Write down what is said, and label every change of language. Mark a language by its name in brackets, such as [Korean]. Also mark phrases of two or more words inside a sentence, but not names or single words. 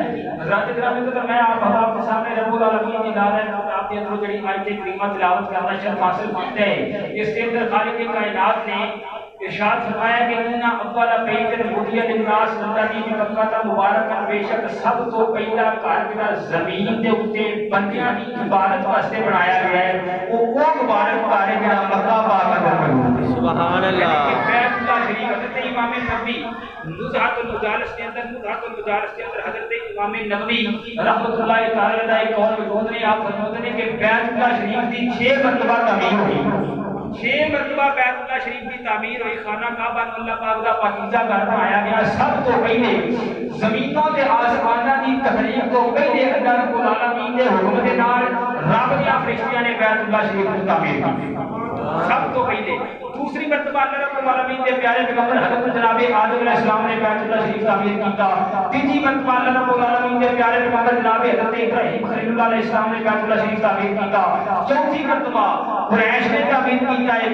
[Urdu] حضرات گرامی قدر، میں آپ کے سامنے رب العالمین کی آپ کے اندر جڑی آیت کریمہ تلاوت کرنا شرف حاصل کرتے ہیں۔ اس کے اندر خالق کائنات نے ارشاد فرمایا کہ [Arabic] ان اول بیت وضع للناس الذی ببکۃ مبارکا، [Punjabi] بے شک سب تو پہلا گھر جڑا زمین دے اوتے بندیاں دی عبادت واسطے بنایا گیا ہے، وہ مبارک گھر ہے جڑا مکہ پاک اندر موجود ہے۔ [Arabic] سبحان اللہ۔ [Urdu] بیت اللہ شریف حضرت امام نبوی نزہۃ المجالس کے اندر حضرت امام نبوی [Arabic] رحمۃ اللہ تعالی علیہ [Urdu] ایک اور موجود نے، آپ فرماتے ہیں کہ بیت اللہ شریف کی 6 مرتبہ تعمیر ہوئی، 6 مرتبہ بیت اللہ شریف کی تعمیر ہوئی، خانہ کعبہ اللہ پاک کا پاکیزہ گھر بنایا گیا۔ [Punjabi] سب تو پہلے زمینوں تے آسماناں دی تخلیق تو پہلے اللہ رب العالمین دے حکم دے نال رب دے فرشتیاں نے [Urdu] بیت اللہ شریف کی تعمیر کی، [Punjabi] سب تو پہلے۔ [Urdu] دوسری مرتبہ اللہ رب العالمین کے پیارے پیغمبر حضرت جناب آدم [Arabic] علیہ السلام [Urdu] نے بیت اللہ شریف تعمیر کیتا۔ تیسری مرتبہ اللہ رب العالمین کے پیارے پیغمبر جناب حضرت ابراہیم خلیل اللہ [Arabic] علیہ السلام [Urdu] نے بیت اللہ شریف تعمیر کیتا۔ چوتھی مرتبہ قریش نے تعمیر کیتا ہے۔